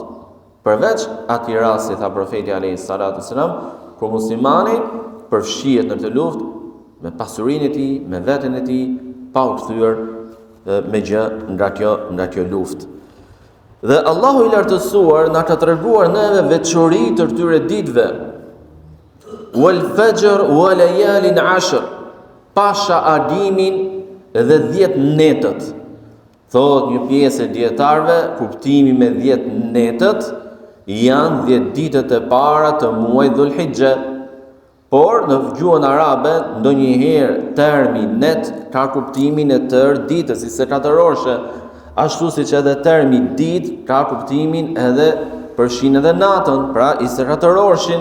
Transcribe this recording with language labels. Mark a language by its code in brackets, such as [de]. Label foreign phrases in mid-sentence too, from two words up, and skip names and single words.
[sq] Përveç atij rasti, tha profeti [ar] عليه الصلاة والسلام, [sq] kur muslimani përfshihet në këtë luftë me pasurinë e tij, me veten e tij, pa u kthyer me gjë nga kjo luftë. Dhe Allahu i lartësuar na ka treguar neve veçori të këtyre ditëve. [ar] والفجر وليال عشر, [sq] pasha agimin dhe 10 netët. Thot një pjesë e dietarëve, kuptimi me 10 netët janë 10 ditët e para të muajit Dhulhijhe. Por në gjuhën arabe ndonjëherë termi net ka kuptimin e tërë ditës, si 24-orëshe, ashtu siç edhe termi ditë ka kuptimin edhe përfshin edhe natën, pra 24-orëshin.